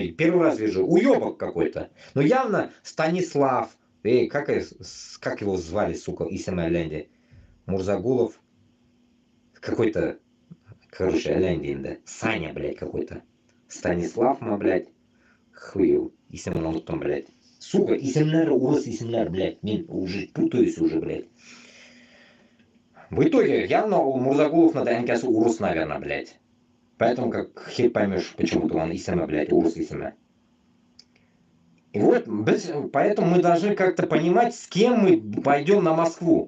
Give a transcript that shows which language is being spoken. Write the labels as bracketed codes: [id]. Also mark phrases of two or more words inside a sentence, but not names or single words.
[ru] Первый раз вижу, уебок какой-то. Но явно Станислав, как его звали, сука, Исам Айленди? Мурзагулов, какой-то, короче, Айленди, Саня, блядь, какой-то. Станислав, блядь, хуев, если мы там, блядь. Сука, [uz] isimlari o'ris isimlar, [ru] блядь, men уже путаюсь уже, блядь. В итоге, явно у Мурзагулов Надаянкасы урус, наверное, блядь. Поэтому как хер поймешь, почему-то он исиме, блядь, [ba] урус исиме. [ru] И вот, поэтому мы должны как-то понимать, с кем мы пойдем на Москву.